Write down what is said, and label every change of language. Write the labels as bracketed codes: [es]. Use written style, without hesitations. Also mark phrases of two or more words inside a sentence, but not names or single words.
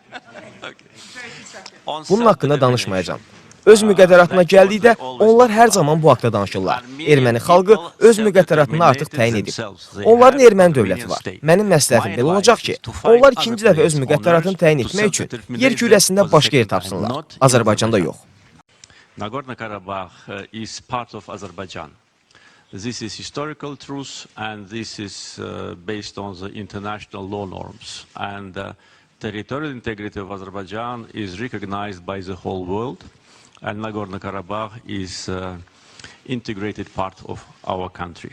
[az] Bunun haqqında danışmayacağım. Öz müqəddəratına gəldikdə onlar hər zaman bu haqda danışırlar. Erməni xalqı öz müqəddəratını artıq təyin edib. Onların erməni dövləti var. Mənim məsləhətim belə olacaq ki, onlar ikinci dəfə öz müqəddəratını təyin etmək üçün yer kürəsində başqa yer tapsınlar. Azərbaycanda yox. [en] Nagorno-Karabakh is part of Azerbaijan. This is historical truth, and this is based on the international law norms. And territorial integrity of Azerbaijan is recognized by the whole world, and Nagorno-Karabakh is integrated part of our country.